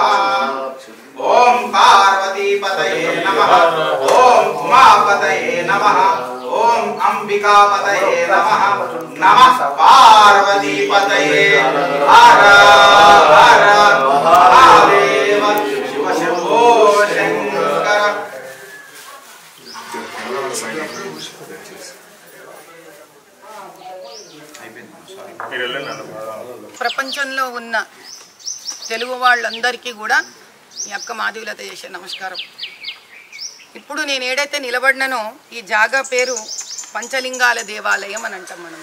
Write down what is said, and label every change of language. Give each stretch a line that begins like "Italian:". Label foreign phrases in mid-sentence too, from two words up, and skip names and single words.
Sanskrit: ओम पार्वतीपतये नमः। ओम उमापतये नमः। ओम अंबिकापतये नमः। नमः पार्वतीपतये हर हर महादेव शिव शंभो शंकर।
Telugu: ప్రపంచంలో ఉన్న తెలుగు వాళ్ళందరికీ కూడా మీ అక్క మాధవీలత చేసే నమస్కారం. ఇప్పుడు నేను ఏడైతే నిలబడినానో ఈ జాగా పేరు పంచలింగాల దేవాలయం అని అంటాం మనం.